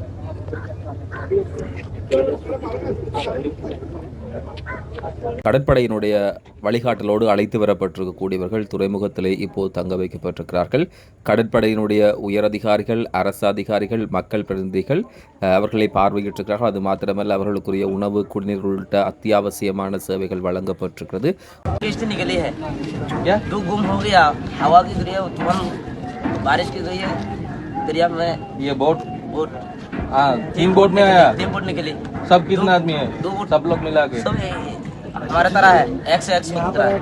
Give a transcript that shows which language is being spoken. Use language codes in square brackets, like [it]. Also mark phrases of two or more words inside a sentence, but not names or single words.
[ta] கடற்படையினுடைய வழிகாட்டலோடு அழைத்து வரப்பட்டிருக்கக்கூடியவர்கள் துறைமுகத்திலே இப்போது தங்க வைக்கப்பட்டிருக்கிறார்கள். கடற்படையினுடைய உயரதிகாரிகள், அரசு அதிகாரிகள், மக்கள் பிரதிநிதிகள் அவர்களை பார்வையிட்டிருக்கிறார்கள். அது மாத்திரமல்ல, அவர்களுக்குரிய உணவு, குடிநீர் உள்ளிட்ட அத்தியாவசியமான சேவைகள் வழங்கப்பட்டிருக்கிறது. [hi] तीन बोट में आया। 3 बोट निकली। सब कितने आदमी है? 2 बोट। सब लोग मिला के सब हमारे तरह है, एक से एक तरह है।